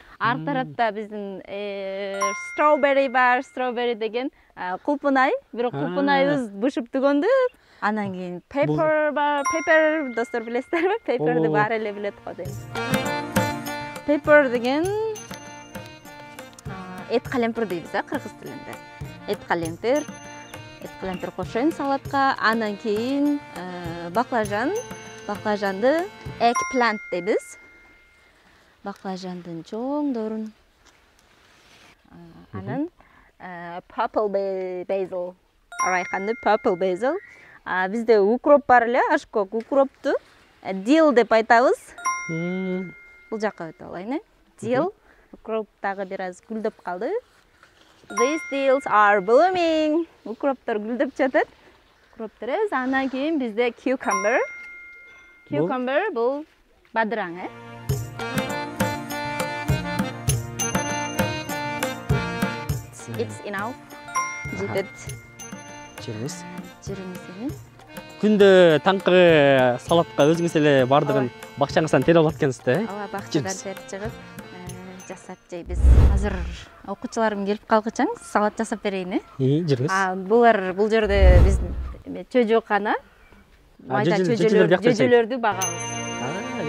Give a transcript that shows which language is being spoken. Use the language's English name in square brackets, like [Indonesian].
[Kyrgyz] Арк тарапта биздин strawberry бар, strawberry деген кулпунай, бирок кулпунайыбыз бышып түгөндү. Анан кийин paper бар, paper достор билесиздерби? Paperди баары эле билет го дейм. Paper деген эт калемпир дейбиз кыргыз тилинде. Эт калемпир кошоюн салатка. Анан кийин баклажанды eggplant дейбиз. Баклажандын чоңдорун. Анан purple basil. Арайканды purple basil. Бизде укроп бар эле, ашкок укропту dill деп айтабыз. Бул жакка өтө алайын. Dill укроп дагы бир аз гүлдөп калды. [English] These dills are blooming. [Kyrgyz] Укроптор гүлдөп жатат. Укроптор эз. Анан кийин бизде cucumber. Cucumber бул бадыраң, [English] It's enough. [Kyrgyz] Жетет. Жерибиз. Жерибиз. Күндө таңкы салатка өзүңүз эле бардыгын бакчаңыздан терип алат экенсиз да? Ооба, бакчадан терип чыгып жасап жейбиз. Азыр окуучуларым келип калгычаң, салат жасап берейин, Жүрүңүз. Бул жерде биз чөжөкана, майда чөжөлөрдү багабыз.